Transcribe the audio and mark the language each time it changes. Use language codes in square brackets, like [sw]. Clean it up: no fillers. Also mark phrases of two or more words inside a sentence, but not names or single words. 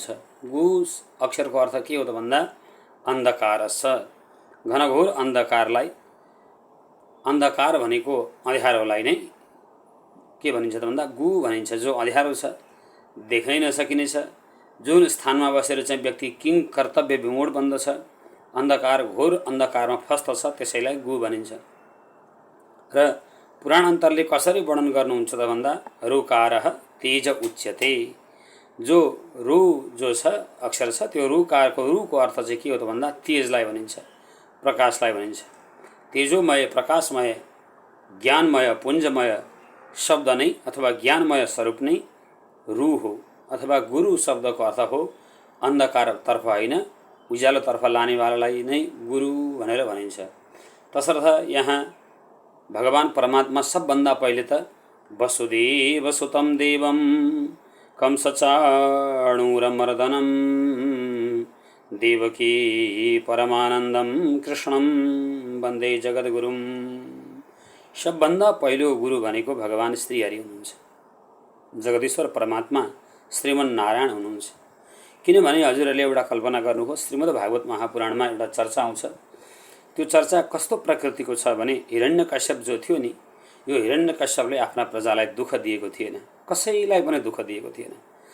[ne] गु अक्षरको अर्थ के हो त भन्दा अन्धकारश्च, घनघोर अन्धकारलाई, अन्धकार भनेको अँध्यारोलाई नै के भनिन्छ त भन्दा गु भनिन्छ। जो अँध्यारो छ, देख्नै नसकिने छ, जुन स्थानमा बसेर चाहिँ व्यक्ति किङ कर्तव्य विमूढ बन्दछ, अन्धकार, घोर अन्धकारमा फस्तछ, त्यसैलाई गु भनिन्छ। र पुराणान्तरले कसरी वर्णन गर्नुहुन्छ त भन्दा [sa] ऋकारः तेज उच्यते। [ne] जो रु जो छ अक्षर छ, त्यो ऋकारको रुको अर्थ चाहिँ के हो त भन्दा तेजलाई भनिन्छ, प्रकाशलाई भनिन्छ। तेजोमय, प्रकाशमय, ज्ञानमय, पुञ्जमय शब्द नै अथवा ज्ञानमय स्वरूप नै रु हो। अथवा गुरु शब्दको अर्थ हो अन्धकारतर्फ होइन, उज्यालोतर्फ लानेवालालाई नै गुरु भनेर भनिन्छ। तसर्थ यहाँ भगवान परमात्मा सबभन्दा पहिले त [sa] वसुदेव सुतं देवं कंसचाणूरमर्दनं देवकी परमानन्दं कृष्णं वन्दे जगद्गुरुं। [ne] सबभन्दा पहिलो गुरु भनेको भगवान श्री हरि हुनुहुन्छ, जगदीश्वर परमात्मा श्रीमन्नारायण हुनुहुन्छ। किनभने हजुरहरूले एउटा कल्पना गर्नुहोस्, श्रीमद् भागवत महापुराणमा एउटा चर्चा आउँछ। त्यो चर्चा कस्तो प्रकृतिको छ भने हिरण्यकश्यप जो थियो नि, यो हिरण्यकश्यपले आफ्ना प्रजालाई दुःख दिएको थिएन, कसैलाई पनि दुःख दिएको थिएन।